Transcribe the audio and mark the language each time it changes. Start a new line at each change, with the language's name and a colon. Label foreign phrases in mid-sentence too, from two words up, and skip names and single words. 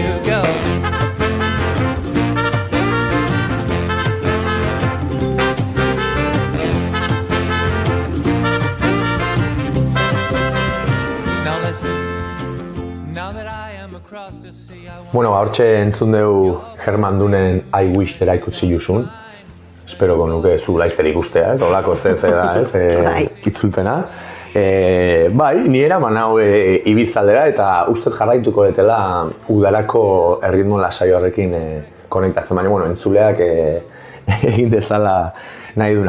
English: Go. Now listen, now that I am across the sea, I want...
Basque: Bueno, hortxe entzun dugu Herman Duneren I wish that I could see you soon. Espero nuke zu laizter ikustea, ez? Olako da, ez? Itzulpena. Bai, ni eraman hau Ibizaldera, eta ustez jarraituko detela udarako erritmo lasai horrekin konektatzen, baina, bueno, entzuleak egin dezala nahi duna.